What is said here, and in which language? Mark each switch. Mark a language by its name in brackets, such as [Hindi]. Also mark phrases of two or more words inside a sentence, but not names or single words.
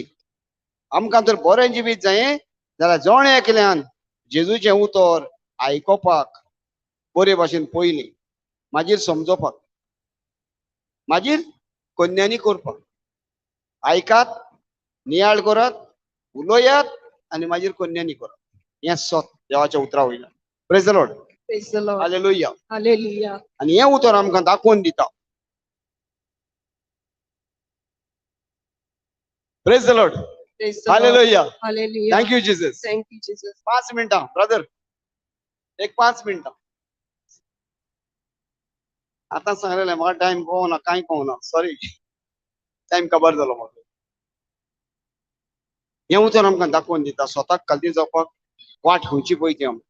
[Konkani] आमकां जर बरें जिवीत जायें जाल्यार जोण एकल्यान जेजूचें उतर आयकोपाक बरे भाशेन पयलें, मागीर समजोवपाक, मागीर कन्यांनी करपाक. आयकात, नियाळ करात, उलोयात आनी मागीर कन्यांनी करात. हें सोत देवाच्या उतरा वयल्यान. [English] Praise the Lord. Praise the Lord. हालेलुया. Hallelujah. [Konkani] आनी हें उतर आमकां दाखोवन दिता. [English] Praise the Lord. Praise the Lord. हालेलुया. Hallelujah. Thank you Jesus. Thank you, Jesus. [Konkani] 5 मिनटां ब्रदर, एक 5 मिनटां. आतां सांगलेलें म्हाका टायम कळना, कांय कळना, सॉरी. टायम काबार जालो म्हाका. हें उतर आमकां दाखोवन दिता स्वताक कालती जावपाक वाट खंयची पळय ती आमकां.